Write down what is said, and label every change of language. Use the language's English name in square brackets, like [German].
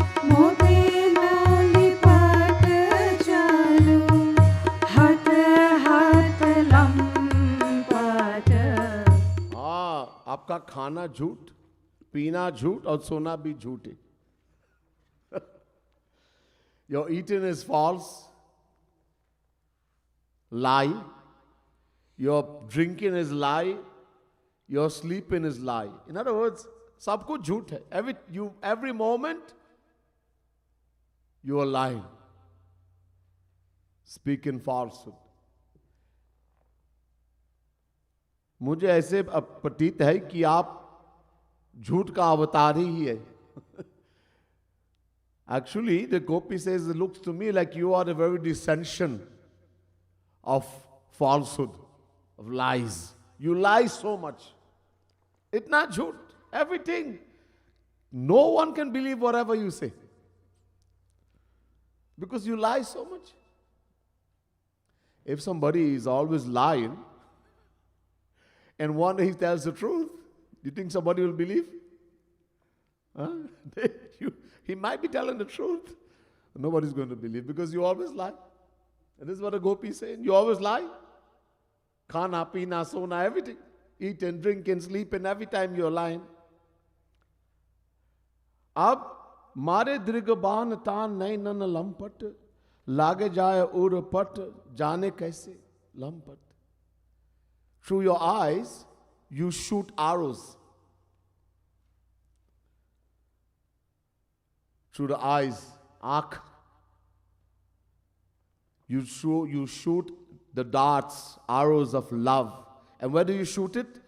[Hindi] मोते न लिपट चलो हट हट लंपट। हाँ, आपका खाना झूठ, पीना झूठ और सोना भी झूठ है। [English] Your eating is false, lie. Your drinking is lie. Your sleeping is lie. In other words, [Hindi] सब कुछ झूठ है. [English] Every moment you are lying, speaking falsehood. [Hindi] मुझे ऐसे प्रतीत है कि आप झूठ का अवतार ही है. [English] Actually, the gopi says, it looks to me like you are the very descension of falsehood, of lies. You lie so much. It's not झूठ. Everything. No one can believe whatever you say. Because you lie so much. If somebody is always lying, and one day he tells the truth, do you think somebody will believe? Huh? He might be telling the truth. Nobody's going to believe because you always lie. And this is what a gopi is saying. You always lie. Khana, pina, sona, everything. Eat and drink and sleep, and every time you're lying. [Hindi] अब मारे दृगबान तान नई none लंपट, लागे जाए उर पट, जाने कैसे लंपट. [English] Through your eyes, you shoot arrows. Through the eyes, आँख, you shoot the darts, arrows of love. And where do you shoot it?